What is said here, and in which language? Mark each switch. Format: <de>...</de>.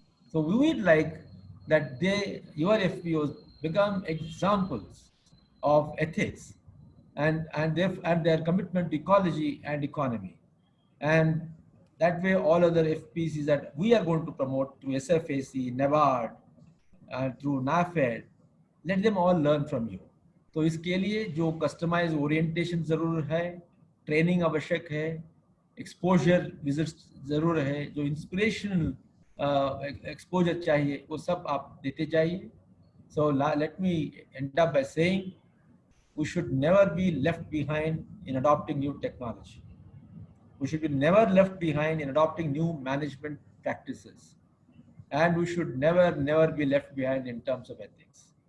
<en>So we would like that your FPOs become examples of ethics and their commitment to ecology and economy. And that way all other FPCs that we are going to promote through SFAC, NABARD, through NAFED, let them all learn from you.</en> <hi>तो इसके लिए जो customise orientation ज़रूर है, training आवश्यक है, exposure visits ज़रूर है, जो इंस्पिरेशनल एक्सपोजर चाहिए वो सब आप देते जाइए.</hi> <en>So let me end up by saying we should never be left behind in adopting new technology. We should be never left behind in adopting new management practices. And we should never be left behind in terms of ethics.</en>